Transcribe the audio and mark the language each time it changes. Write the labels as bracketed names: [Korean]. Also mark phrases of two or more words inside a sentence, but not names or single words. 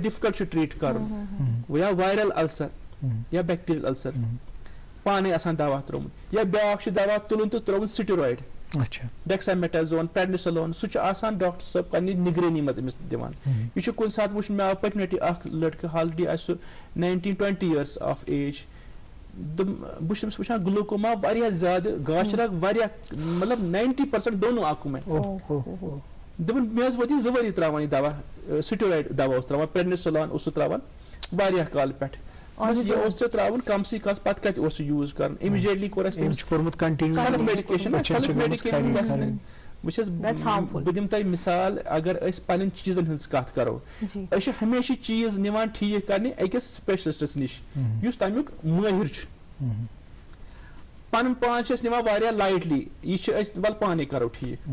[Kashmiri] ڈِفکلٹ چھُ ٹریٖٹ کرُن یا [English] viral ulcer [Kashmiri] یا [English] bacterial ulcer [Kashmiri] پانے آسان دوا ترٛوومُت یا بیٛاکھ چھُ دوا تُلُن تہٕ ترٛووُن سٹیرایڈ ڈیکسامیٹازون پریڈنسولون سُہ چھُ آسان ڈاکٹر صٲب پننہِ نگرٲنی منٛز أمِس دِوان یہِ چھُ کُنہِ ساتہٕ وٕچھُن مےٚ آو پٔتمہِ لٹہِ اکھ لڑکہٕ ہالڈی آسہِ سُہ 19-20 [English] years of age [Kashmiri] بہٕ چھُس تٔمِس وٕچھان گلوکوما واریاہ زیادٕ گاش رگ واریاہ مطلب 90% [Urdu] دونوں آنکھوں میں [Kashmiri] دوٚپُن مےٚ حظ ووت یہِ 2 ؤری ترٛاوان یہِ دوا سٹیرایڈ دوا اوس ترٛاوان پریڈنسولون اوس سُہ ترٛاوان واریاہ کالہٕ پٮ۪ٹھ یہِ اوس ژےٚ ترٛاوُن کمسٕے کالس پتہٕ کتہِ اوس سُہ یوٗز کرُن اِمیٖڈیٹلی کوٚر اَسہِ [English] self medication [Kashmiri] گژھِ وٕچھ حظ بہٕ دِمہٕ تۄہہِ مِثال اگر أسۍ پنٕنٮ۪ن چیٖزن ہٕنٛز کتھ کرو أسۍ چھِ ہمیشہِ چیٖز نِوان ٹھیٖک کرنہِ أکِس سپیشلسٹس نِش یُس تمیُک مٲہِر چھُ پنُن پان چھِ أسۍ نِوان واریاہ لایٹلی یہِ چھِ أسۍ ول پانے کرو ٹھیٖک